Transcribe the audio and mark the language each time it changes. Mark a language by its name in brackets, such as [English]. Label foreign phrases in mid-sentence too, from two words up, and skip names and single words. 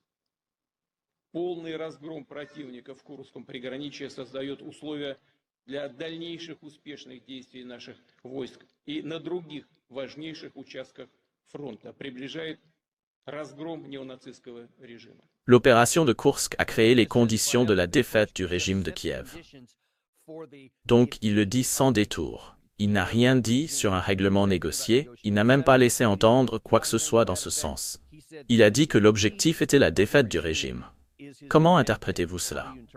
[Russian] Полный разгром противника в Курском приграничье создает условия для дальнейших успешных действий наших войск и на других важнейших участках фронта, приближает разгром неонацистского режима. [French] L'opération de Kursk a créé les conditions de la défaite du régime de Kiev. Donc, il le dit sans détour. Il n'a rien dit sur un règlement négocié, il n'a même pas laissé entendre quoi que ce soit dans ce sens. Il a dit que l'objectif était la défaite du régime. Comment interprétez-vous cela?